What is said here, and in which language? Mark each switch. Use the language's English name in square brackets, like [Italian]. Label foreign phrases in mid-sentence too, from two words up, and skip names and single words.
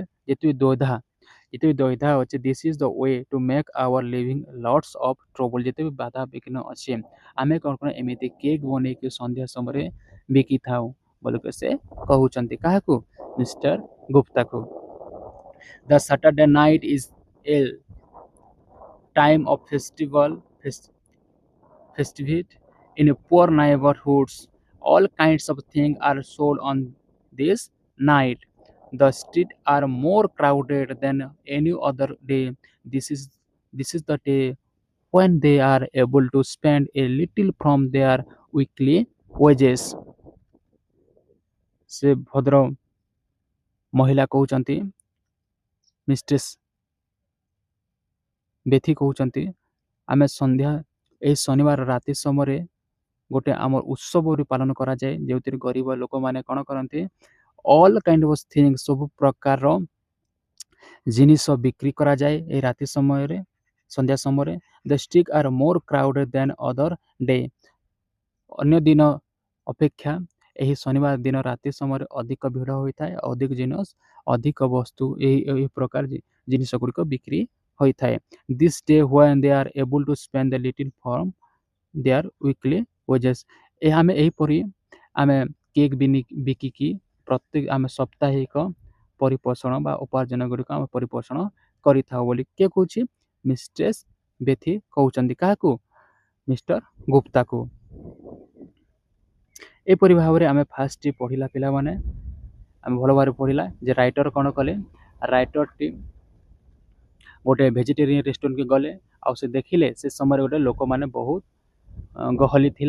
[Odia] ଯେତେ ବି ଦ୍ୱୈଧା ଅଛି [English] this is the way to make our living lots of trouble [Odia] ଯେତେ ବି ବାଧା ବିଘ୍ନ ଅଛି ଆମେ କ'ଣ ଏମିତି କେକ୍ ବନେଇକି ସନ୍ଧ୍ୟା ସମୟରେ ବିକିଥାଉ ବୋଲିକି ସେ କହୁଛନ୍ତି କାହାକୁ ମିଷ୍ଟର ଗୁପ୍ତାକୁ [English] the Saturday night is a time of festivity in poor neighborhoods. All kinds of things are sold on this night. The streets are more crowded than any other day. This is the day when they are able to spend a little from their weekly wages. [Odia] ସେ ଭଦ୍ର ମହିଳା କହୁଛନ୍ତି ମିଷ୍ଟ୍ରେସ୍ ବେଥି କହୁଛନ୍ତି ଆମେ ଏହି ଶନିବାର ରାତି ସମୟରେ ଗୋଟେ ଆମର ଉତ୍ସବ ପାଳନ କରାଯାଏ ଯେଉଁଥିରେ ଗରିବ ଲୋକମାନେ କ'ଣ କରନ୍ତି [English] all kind of thing [Odia] ସବୁ ପ୍ରକାରର ଜିନିଷ ବିକ୍ରି କରାଯାଏ ଏହି ରାତି ସମୟରେ ସନ୍ଧ୍ୟା ସମୟରେ [English] the street are more crowded than other day [Odia] ଅନ୍ୟ ଦିନ ଅପେକ୍ଷା ଏହି ଶନିବାର ଦିନ ରାତି ସମୟରେ ଅଧିକ ଭିଡ଼ ହୋଇଥାଏ ଅଧିକ ବସ୍ତୁ ଏହି ପ୍ରକାର ଜିନିଷ ଗୁଡ଼ିକ ବିକ୍ରି ହୋଇଥାଏ [English] this day when they are able to spend a little from their weekly wages [Odia] ଆମେ ଏହିପରି ଆମେ କେକ୍ ବିକିକି ପ୍ରତ୍ୟେକ ଆମେ ସାପ୍ତାହିକ ପରିପୋଷଣ ବା ଉପାର୍ଜନ ଗୁଡ଼ିକ ଆମେ ପରିପୋଷଣ କରିଥାଉ ବୋଲି କିଏ କହୁଛି ମିଷ୍ଟ୍ରେସ୍ ବେଥି କହୁଛନ୍ତି କାହାକୁ ମିଷ୍ଟର ଗୁପ୍ତାକୁ ଏପରି ଭାବରେ ଆମେ ଫାର୍ଷ୍ଟଟି ପଢ଼ିଲା ପିଲାମାନେ ଆମେ ଭଲ ଭାବରେ ପଢ଼ିଲା ଯେ ରାଇଟର କ'ଣ କଲେ ରାଇଟରଟି ଗୋଟେ [English] vegetarian restaurantକୁ [Odia] ଗଲେ ଆଉ ସେ ଦେଖିଲେ ସେ ସମୟରେ ଗୋଟେ ଲୋକମାନେ ବହୁତ ଗହଳି ଥିଲା।